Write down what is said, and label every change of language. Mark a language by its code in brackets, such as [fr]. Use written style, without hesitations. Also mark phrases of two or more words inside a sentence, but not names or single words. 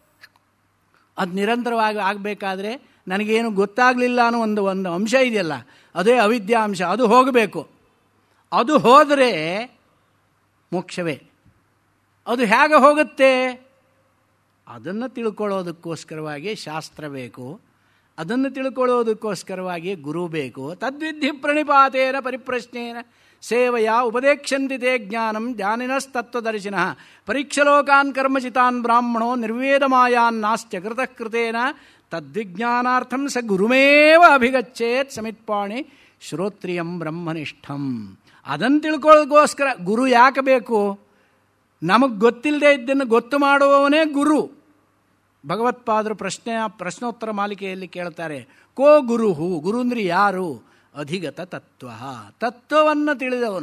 [kn] ಅದು ನಿರಂತರವಾಗಿ ಆಗಬೇಕಾದ್ರೆ ನನಗೇನು ಗೊತ್ತಾಗಲಿಲ್ಲ ಅನ್ನೋ ಒಂದು ಅಂಶ ಇದೆಯಲ್ಲ, ಅದೇ ಅವಿದ್ಯಾ ಅಂಶ, ಅದು ಹೋಗಬೇಕು. ಅದು ಹೋದರೆ ಮೋಕ್ಷವೇ. ಅದು ಹೇಗೆ ಹೋಗುತ್ತೆ? ಅದನ್ನು ತಿಳ್ಕೊಳ್ಳೋದಕ್ಕೋಸ್ಕರವಾಗಿ ಶಾಸ್ತ್ರ ಬೇಕು, ಅದನ್ನು ತಿಳ್ಕೊಳ್ಳೋದಕ್ಕೋಸ್ಕರವಾಗಿ ಗುರು ಬೇಕು. [sa] ತದ್ವಿಧಿ ಪ್ರಣಿಪಾತೇನ ಪರಿಪ್ರಶ್ನೇನ ಸೇವೆಯ ಉಪದೇಕ್ಷಂತಿ ತೇ ಜ್ಞಾನಂ ಜ್ಞಾನಿನಸ್ತತ್ವದರ್ಶಿನಃ ಪರೀಕ್ಷಲೋಕಾನ್ ಕರ್ಮಚಿತಾನ್ ಬ್ರಾಹ್ಮಣೋ ನಿರ್ವೇದಮಾಯಾನ್ ನಾಸ್ತ್ಯ ಕೃತಃ ಕೃತೇನ ತದ್ವಿಜ್ಞಾನಾರ್ಥಂ ಸ ಗುರುಮೇವ ಅಭಿಗಚ್ಚೇತ್ ಸಮಿತ್ಪಾಣಿ ಶ್ರೋತ್ರಿಯಂ ಬ್ರಹ್ಮನಿಷ್ಠಂ. [kn] ಅದನ್ನು ತಿಳ್ಕೊಳ್ಳೋದಕ್ಕೋಸ್ಕರ ಗುರು ಯಾಕೆ ಬೇಕು? ನಮಗೆ ಗೊತ್ತಿಲ್ಲದೆ ಇದ್ದನ್ನು ಗೊತ್ತು ಮಾಡುವವನೇ ಗುರು. ಭಗವತ್ಪಾದರು ಪ್ರಶ್ನೋತ್ತರ ಮಾಲಿಕೆಯಲ್ಲಿ ಕೇಳ್ತಾರೆ, [sa] ಕೋ ಗುರುಹು? [kn] ಗುರು ಅಂದರೆ ಯಾರು? [sa] ಅಧಿಗತ ತತ್ವ, [kn] ತತ್ವವನ್ನು ತಿಳಿದವನು.